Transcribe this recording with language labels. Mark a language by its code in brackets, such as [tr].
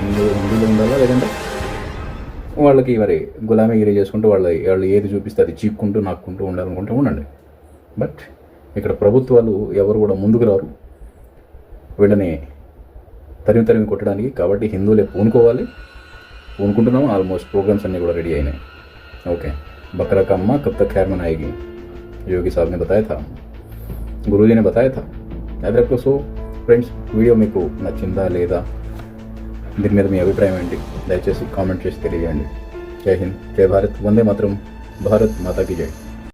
[te] హిందువులు ఉండాలా, లేదంటే వాళ్ళకి మరి గులామీగిరి చేసుకుంటూ వాళ్ళు ఏది చూపిస్తే అది చీక్కుంటూ నాక్కుంటూ ఉండాలనుకుంటూ ఉండండి. బట్ ఇక్కడ ప్రభుత్వాలు ఎవరు కూడా ముందుకు రారు వీళ్ళని తరిమి కొట్టడానికి. కాబట్టి హిందువులే పూనుకుంటున్నాము. ఆల్మోస్ట్ ప్రోగ్రామ్స్ అన్నీ కూడా రెడీ అయినాయి. [hi] ओके, बकरा का अम्मा कब तक खैर मनाएगी, योगी साहब ने बताया था, गुरुजी ने बताया था, याद रखो. सो [te] ఫ్రెండ్స్, వీడియో మీకు నచ్చిందా లేదా, దీని మీద మీ అభిప్రాయం ఏంటి దయచేసి కామెంట్ చేసి తెలియజేయండి. జై హింద్, జై భారత్, వందే మాతరం, భారత్ మాతా కీ జై.